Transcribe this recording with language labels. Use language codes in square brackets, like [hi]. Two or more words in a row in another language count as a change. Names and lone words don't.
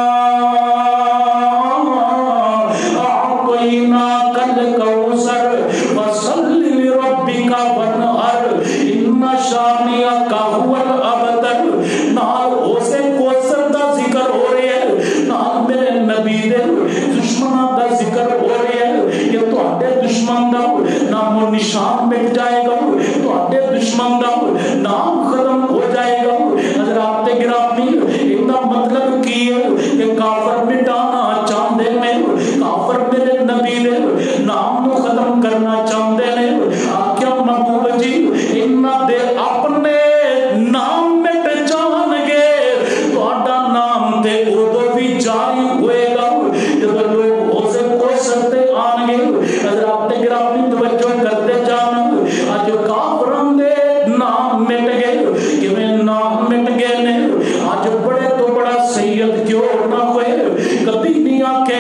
[ar] اعطیناک الکوثر فصل لربک وانحر ان شانئک هو الابتر [pa] نال اسے کوثر دا ذکر ہو رہا ہے نال میرے نبی دے دشمناں دا ذکر ہو رہا ہے کہ تواڈے دشمن دا نام و نشان مٹ جائے گا تواڈے دشمن دا نام ختم ہو جائے گا حضرات گرامی ان دا مطلب کی ہے کہ کافر مٹانا چاہندے نے کافر میرے نبی دے نام نو ختم کرنا چاہندے نے آکھیا محبوب جی انہاں دے اپنے نام مٹ جان گے تواڈا نام تے اودوں بھی جاری ہوئے گا جب لوگ اسے کو سرتے آن گے حضرات گرامی توجہ کرتے جانا آج کافران دے نام مٹ گئے کیویں نام مٹ گئے نے آج بڑے تو بڑا سید کیوں نہ ہوئے کبھی نہیں آکھے